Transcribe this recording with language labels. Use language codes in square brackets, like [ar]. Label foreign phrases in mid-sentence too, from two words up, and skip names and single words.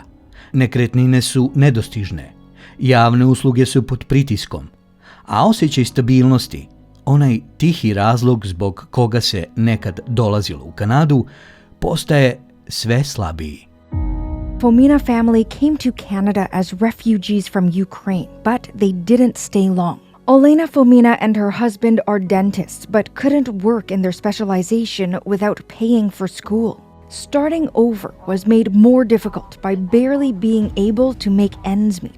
[bs] Nekretnine su nedostižne. Javne usluge su pod pritiskom. A osjećaj stabilnosti, onaj tihi razlog zbog koga se nekad dolazilo u Kanadu, postaje sve slabiji. [en] Fomina family came to Canada as refugees from Ukraine, but they didn't stay long. Olena Fomina and her husband are dentists, but couldn't work in their specialization without paying for school. Starting over was made more difficult by barely being able to make ends meet.